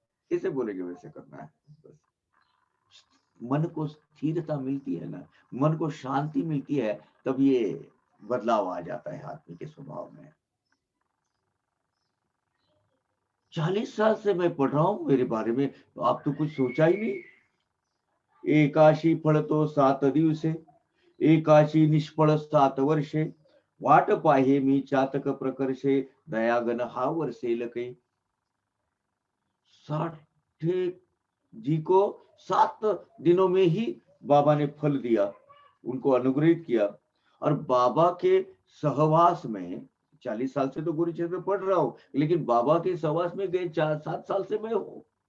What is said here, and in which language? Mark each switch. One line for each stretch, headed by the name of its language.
Hindi: इसे बोलेंगे वैसे करना है। बस मन को स्थिरता मिलती है ना, मन को शांति मिलती है, तब ये बदलाव आ जाता है आदमी के स्वभाव में। 40 साल से मैं पढ़ रहा हूं, मेरे बारे में आप तो कुछ सोचा ही नहीं।
Marathi: एकाशी फळ तो 7 दिवसे, एकाशी निष्फळ 7 वर्षे, वाट पाहे मी चातक प्रकर्षे, दयागन हा वर्षेल कै।
Hindi: 60 जी को 7 दिनों में ही बाबा ने फल दिया, उनको अनुग्रहित किया और बाबा के सहवास में 40 साल से तो गुरु चरित्र में पढ़ रहा हूं, लेकिन बाबा के सहवास में गए 7 साल से मैं हूं।